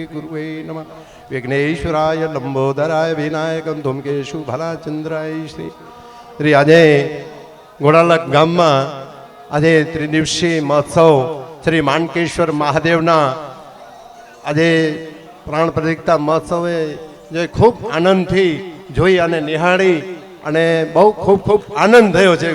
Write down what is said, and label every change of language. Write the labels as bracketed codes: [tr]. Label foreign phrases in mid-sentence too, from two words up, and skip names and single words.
[sa] गुरुवे नमः विघ्नेश्वराय लंबोदराय विनायकम धूमकेशु भलाचंद्राय श्री [gu] આજે ગોડાલક ગામમાં આજે ત્રિદિવસીય મહોત્સવ શ્રી માનકેશ્વર મહાદેવના આજે પ્રાણ પ્રતિષ્ઠા મહોત્સવે જે ખૂબ આનંદથી જોઈ અને નિહાળી અને બહુ ખૂબ આનંદ થયો છે.